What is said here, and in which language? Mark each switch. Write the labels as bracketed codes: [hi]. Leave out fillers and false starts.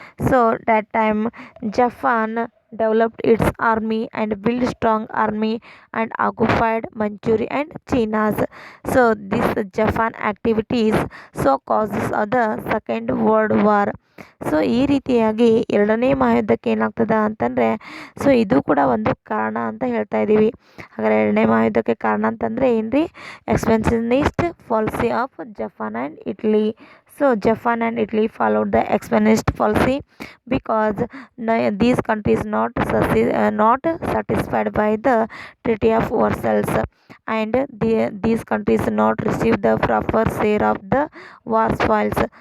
[en] So that time Japan developed its army and built strong army and occupied Manchuria and China's. So this Japan activities so causes of the Second World War. [kn] So ಈ ರೀತಿಯಾಗಿ ಎರಡನೇ ಮಹಾಯುದ್ಧಕ್ಕೆ ಏನಾಗ್ತದ ಅಂತಂದರೆ, so ಇದು ಕೂಡ ಒಂದು ಕಾರಣ ಅಂತ ಹೇಳ್ತಾ ಇದ್ದೀವಿ. ಹಾಗಾದ್ರೆ ಎರಡನೇ ಮಹಾಯುದ್ಧಕ್ಕೆ ಕಾರಣ ಅಂತಂದರೆ ಏನು ರೀ? [en] Expansionist policy of Japan and Italy. So Japan and Italy followed the expansionist policy because these countries not satisfied by the Treaty of Versailles, and these countries not receive the proper share of the war spoils.